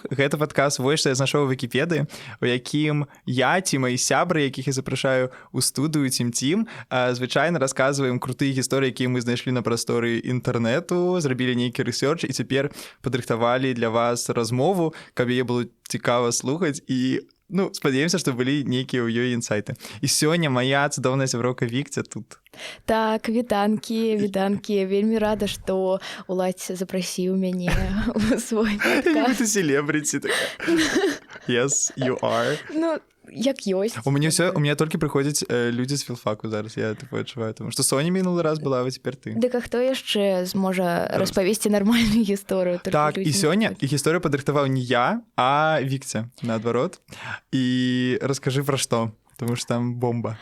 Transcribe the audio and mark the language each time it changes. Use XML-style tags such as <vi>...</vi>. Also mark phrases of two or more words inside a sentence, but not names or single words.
<be>Гэта падкаст «Вось што я знайшоў у Вікіпедыі», у якім я ці мои сябры, якіх я запрашаю ў студыю Цім-Цім, звычайна расказваем крутыя гісторыі, якія мы знайшлі на прасторы інтэрнэту, зрабілі нейкі рэсёрч і цяпер падрыхтавалі для вас размову, каб яе было цікава слухаць і спадзяемся, што былі нейкія ў ёй інсайты. І сёння моя цудоўная сяброўка Вікця тут. Так, вітанкі. Вельмі рада, што Уладзь запрасіў мяне ў свой падкаст. Ты селебрыці такая.</be> <en>Yes, you are.</en> <be>Як ёсць.</be> <ru>У меня</ru> <be>толькі прыходзяць людзі з філфаку зараз, я адчуваю, тому што Соня мінулы раз была, а цяпер ты. Дык а хто яшчэ зможа распавесці нармальную гісторыю? Так, і сёння гісторыю падрыхтаваў не я, а Вікця, наадварот. І раскажы пра што, тому што там бомба.</be>